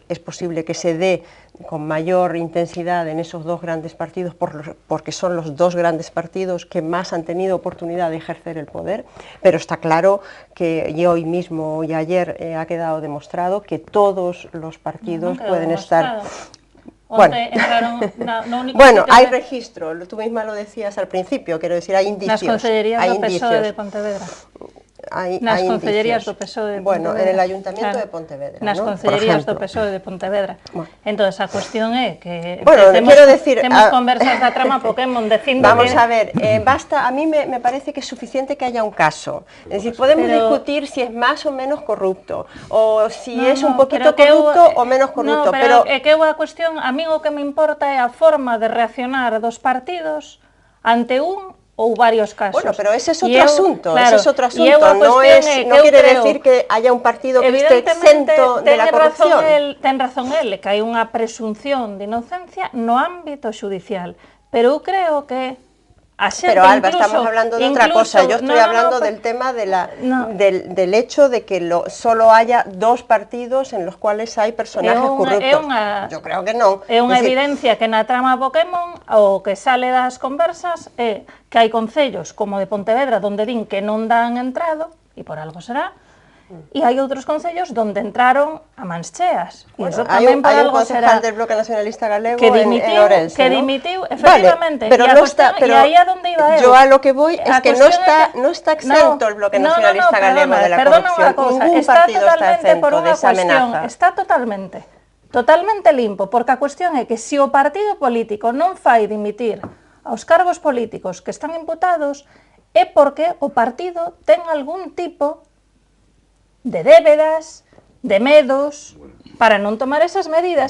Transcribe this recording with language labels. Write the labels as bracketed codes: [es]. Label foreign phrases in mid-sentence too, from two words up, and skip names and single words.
[es] Es posible que se dé con mayor intensidad en esos dos grandes partidos porque son los dos grandes partidos que más han tenido oportunidad de ejercer el poder, pero está claro que hoy mismo y ayer ha quedado demostrado que todos los partidos pueden estar... Bueno, hay registro, tú misma lo decías al principio, quiero decir, hay indicios. [gl] Nas concellerías do PSOE de Pontevedra. Nas concellerías do PSOE de Pontevedra. [es] Bueno, en el Ayuntamiento de Pontevedra, [gl] nas concellerías do PSOE de Pontevedra. Entón, a cuestión é que temos conversas da trama Pokémon dicindo [es] Vamos a ver, basta, a mí me parece que es suficiente que haya un caso. Es decir, podemos discutir si es más o menos corrupto, o si es un poquito corrupto o menos corrupto, [gl] pero é que a cuestión, a mí o que me importa é a forma de reaccionar dos partidos ante un ou varios casos. [es] Bueno, pero ese es otro asunto, ese es otro asunto, no quiere decir que haya un partido que esté exento de la corrupción. [gl] Ten razón él, que hai unha presunción de inocencia no ámbito judicial, pero eu creo que [es] Pero Alba, estamos hablando de otra cosa, yo estoy hablando del tema del hecho de que solo haya dos partidos en los cuales hay personajes corruptos. Yo creo que non. [gl] É unha evidencia que na trama Pokémon o que sale das conversas é que hai concellos como de Pontevedra donde din que non dan entrado, e por algo será, e hai outros concellos donde entraron a mans cheas. [es] Bueno, hai un concejal del Bloque Nacionalista Galego en Ourense, [gl] que dimitiu, efectivamente, pero e aí a donde iba eu. [es] Yo a lo que voy es que no está exento el Bloque Nacionalista Galego de la corrupción. Ningún partido está exento de esa amenaza. [gl] Está totalmente limpo, porque a cuestión é que se o partido político non fai dimitir aos cargos políticos que están imputados é porque o partido ten algún tipo de débedas, de medos, para non tomar esas medidas.